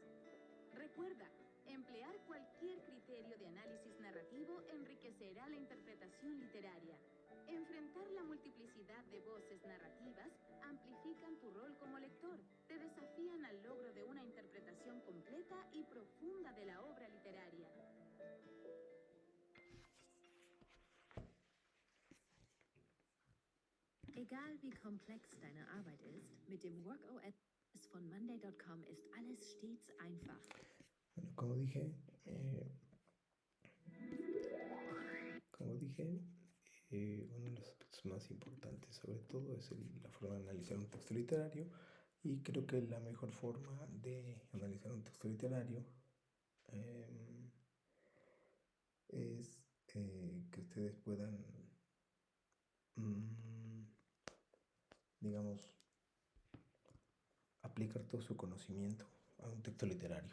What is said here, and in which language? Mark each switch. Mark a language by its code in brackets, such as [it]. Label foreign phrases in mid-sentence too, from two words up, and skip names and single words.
[es] Recuerda, emplear cualquier criterio de análisis narrativo enriquecerá la interpretación literaria. Enfrentar la multiplicidad de voces narrativas amplifican tu rol como lector, te desafían al logro de una interpretación completa y profunda de la obra literaria. [de] Egal wie komplex deine Arbeit ist, mit dem WorkOS von Monday.com ist alles stets einfach. [es] Bueno, como dije, dije, uno de los aspectos más importantes sobre todo es la forma de analizar un texto literario, y creo que la mejor forma de analizar un texto literario es que ustedes puedan, digamos, aplicar todo su conocimiento a un texto literario.